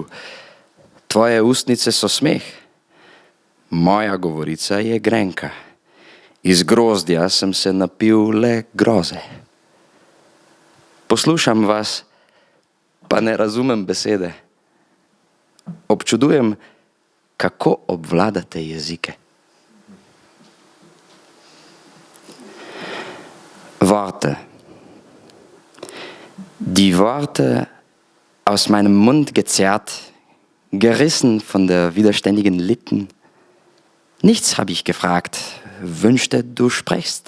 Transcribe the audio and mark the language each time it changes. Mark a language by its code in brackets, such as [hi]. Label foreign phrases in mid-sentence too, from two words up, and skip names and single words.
[sl] Tvoje ustnice so smeh, moja govorica je grenka. Iz grozdja sem se napil le groze. Poslušam vas, pa ne razumem besede. Občudujem, kako obvladate jezike. [de] Worte. Die Worte aus meinem Mund gezerrt, gerissen von der widerständigen Lippen. Nichts habe ich gefragt, wünschte, du sprichst.